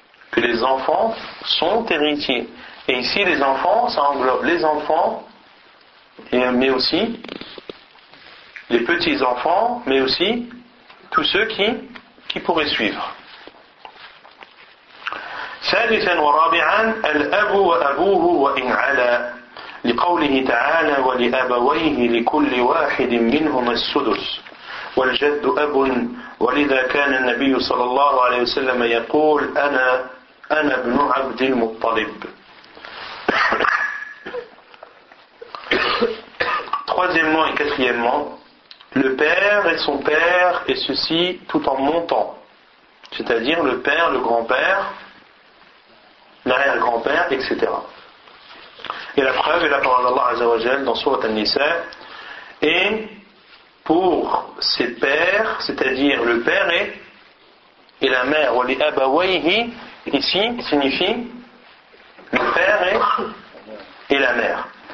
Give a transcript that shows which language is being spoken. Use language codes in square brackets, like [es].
[fr] Que les enfants sont héritiers. Et ici, les enfants, ça englobe les enfants, mais aussi les petits-enfants, mais aussi tous ceux qui pourraient suivre. [ar] ثالثا ورابعا الأب وأبوه وإن علا لقوله تعالى ولأبويه لكل واحد منهما السدس والجد أب ولذا كان النبي صلى الله عليه وسلم يقول أنا ابن عبد المطلب. [fr] Troisièmement et quatrièmement, le père et son père et ceci tout en montant, c'est-à-dire le père, le grand-père, l'arrière-grand-père, etc. Et la preuve est la parole d'Allah Azza wa Jal dans Sourate An-Nisa. Et pour ses pères, c'est-à-dire le père et la mère, [ar] wa li abawayhi, [fr] ici signifie le père et la mère.